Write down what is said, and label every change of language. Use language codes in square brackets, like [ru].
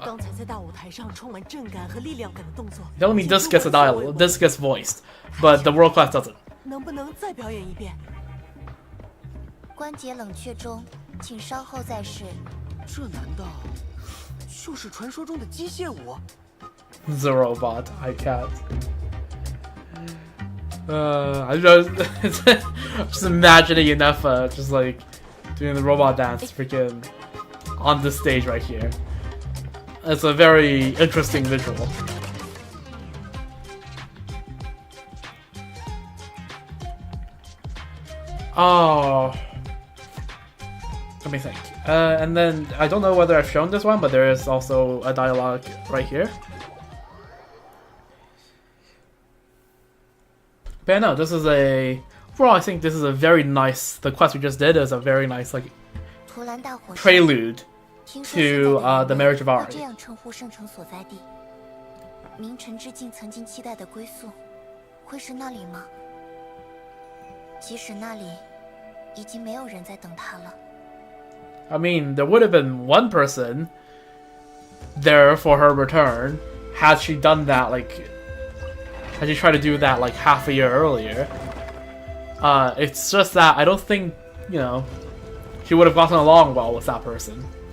[zh] 刚才在大舞台上充满震感和力量感的动作， [en] Tell me this gets a dialogue, this gets voiced, but the world class doesn't. [zh] 能不能再表演一遍？关节冷却中，请稍后再试。这难道就是传说中的机械舞？ [en] The robot, I can't. Just imagining enough, just like doing the robot dance, freaking on the stage right here. It's a very interesting visual. Oh, let me think. And then I don't know whether I've shown this one, but there is also a dialogue right here. But no, this is a... Well, I think this is a very nice... The quest we just did is a very nice, like, prelude to the marriage of Ari. [zh] 这样称呼圣城所在地，明晨之境曾经期待的归宿，会是那里吗？即使那里已经没有人在等他了。 [en] I mean, there would have been one person there for her return had she done that, like... Had she tried to do that, like, half a year earlier. It's just that I don't think, you know, she would have gotten along well with that person.